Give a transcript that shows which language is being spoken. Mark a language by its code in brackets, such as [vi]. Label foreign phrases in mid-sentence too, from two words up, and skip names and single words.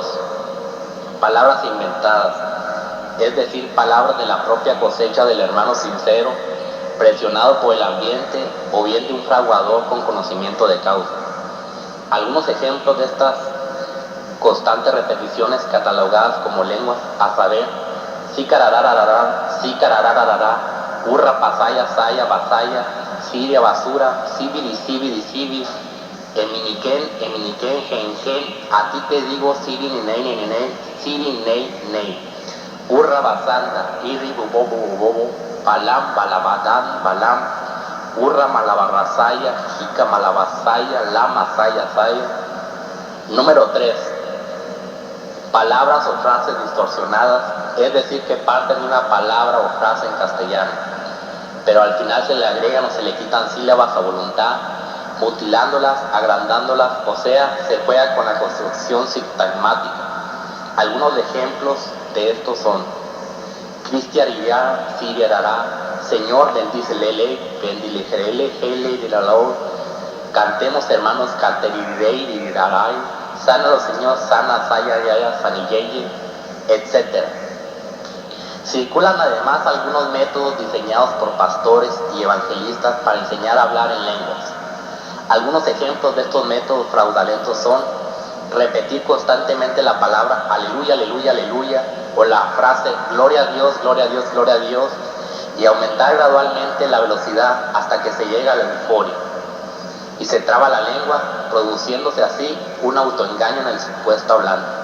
[es] Palabras inventadas, es decir, palabras de la propia cosecha del hermano sincero, presionado por el ambiente o bien de un fraguador con conocimiento de causa. Algunos ejemplos de estas constantes repeticiones catalogadas como lenguas, a saber, sicararararará, sicararararará, urra pasaya, saya, basaya, siria, basura, sibiri, sibiri, sibiri, eminiquén, gen, a ti te digo, siri, ninei, ninei, siri, nei, urra, basanda, iri, bobo, balam, balabadán, balam, urra, malabarrasaya, jica, malabasaya, lama, saya. Número 3. Palabras o frases distorsionadas, es decir, que parten de una palabra o frase en castellano, pero al final se le agregan o se le quitan sílabas a voluntad, mutilándolas, agrandándolas, o sea, se juega con la construcción sintagmática. Algunos ejemplos de estos son: Cristiarirá, Siriarará, Señor, bendícelele, bendiligerele, hele, diraló, cantemos hermanos, caterirei, dirarai, sánalo Señor, sana, saya, yaya, sanilleye, etc. Circulan además algunos métodos diseñados por pastores y evangelistas para enseñar a hablar en lenguas. Algunos ejemplos de estos métodos fraudulentos son repetir constantemente la palabra aleluya, aleluya, aleluya, o la frase gloria a Dios, gloria a Dios, gloria a Dios, y aumentar gradualmente la velocidad hasta que se llega a la euforia y se traba la lengua, produciéndose así un autoengaño en el supuesto hablante.